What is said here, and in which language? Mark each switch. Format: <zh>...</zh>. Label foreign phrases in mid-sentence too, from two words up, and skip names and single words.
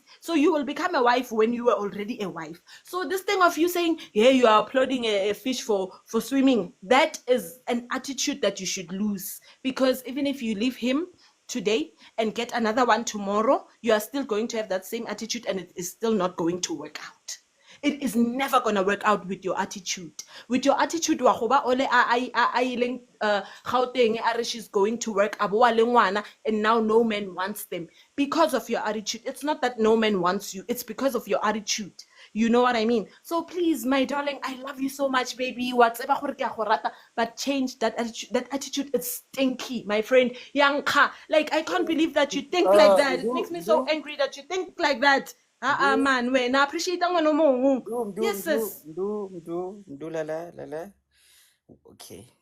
<en>So you will become a wife when you were already a wife. So this thing of you saying, yeah, you are applauding a fish for swimming, that is an attitude that you should lose, because even if you leave him today and get another one tomorrow, you are still going to have that same attitude, and it is still not going to work out. It is never gonna work out with your attitude. With your attitude,</en> <nso>wa goba ole a ileng Gauteng a re</nso> <en>she's going to work,</en> <nso>a boa le ngwana,</nso> <en>and now no man wants them because of your attitude. It's not that no man wants you, it's because of your attitude. You know what I mean? So please, my darling, I love you so much, baby.</en> <nso>Whatever gore ke a go rata,</nso> <en>but change that attitude. That attitude is stinky, my friend. Yanka, like I can't believe that you think like that. It makes me so angry that you think like that. Man, when I appreciate that one more. Yes, sis. Lala. Okay.</en>